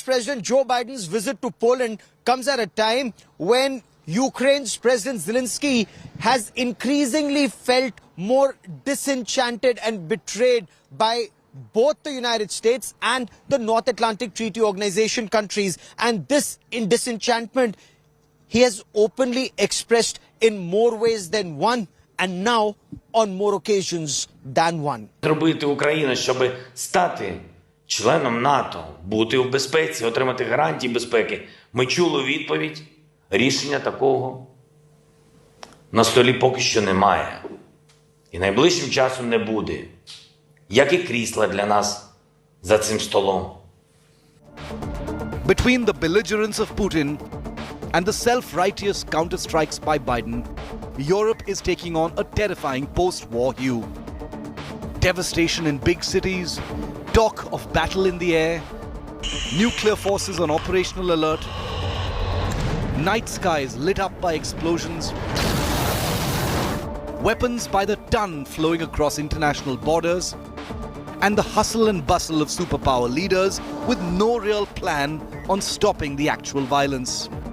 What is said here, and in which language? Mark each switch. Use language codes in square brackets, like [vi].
[en] President Joe Biden's visit to Poland comes at a time when Ukraine's President Zelenskyy has increasingly felt more disenchanted and betrayed by both the United States and the North Atlantic Treaty Organization countries. And this disenchantment he has openly expressed in more ways than one, and now on more occasions than one. [uk] Зробити Україну, щоб стати членом НАТО, бути в безпеці, отримати гарантії безпеки. Ми чули відповідь, рішення такого на столі поки що немає. І найближчим часом не буде. Як і крісла для нас за цим столом. [en] Between the belligerence of Putin and the self-righteous counterstrikes by Biden, Europe is taking on a terrifying post-war hue. Devastation in big cities, talk of battle in the air, nuclear forces on operational alert, night skies lit up by explosions, weapons by the ton flowing across international borders, and the hustle and bustle of superpower leaders with no real plan on stopping the actual violence.